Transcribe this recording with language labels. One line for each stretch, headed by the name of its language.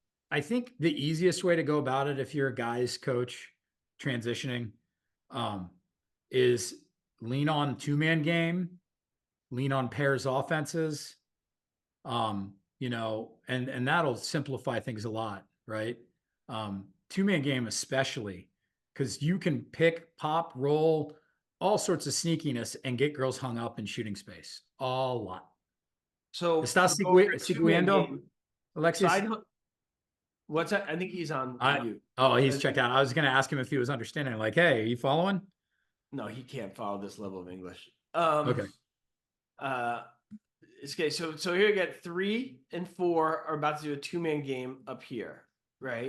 English: I think the easiest way to go about it, if you're a guys coach transitioning, is lean on 2-man game, lean on pairs offenses, and that'll simplify things a lot, right? 2-man game especially, because you can pick, pop, roll, all sorts of sneakiness and get girls hung up in shooting space a lot. So
Spanish: Estás siguiendo, Alexis?
English: What's that? I think he's on mute. Oh, he's checked out. I was going to ask him if he was understanding. Like, hey, are you following? No, he can't follow this level of English. Okay. Okay, so here you get 3 and 4 are about to do a 2-man game up here, right?